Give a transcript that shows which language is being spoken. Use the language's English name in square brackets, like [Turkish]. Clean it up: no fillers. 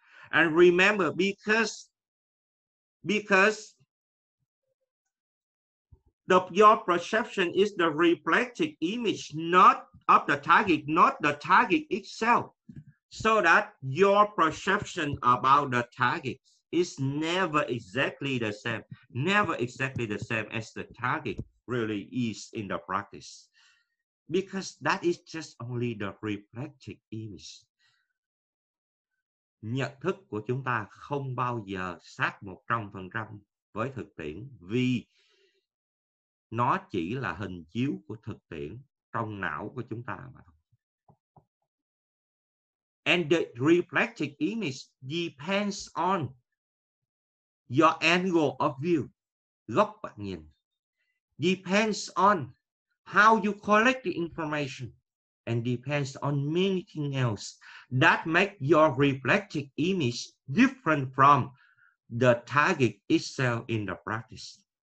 [English] And remember, because your perception is the reflected image, not of the target, not the target itself, so that your perception about the target is never exactly the same as the target really is in the practice, because that is just only the reflected image. [Vietnamese] Nhận thức của chúng ta không bao giờ sát 100%, với thực tiễn, vì nó chỉ là hình chiếu của thực tiễn trong não của chúng ta mà. [English] And the reflected image depends on your angle of view, [Vietnamese] góc bạn nhìn, [English] depends on how you collect the information, and depends on many things else that make your reflected image different from the target itself in the practice.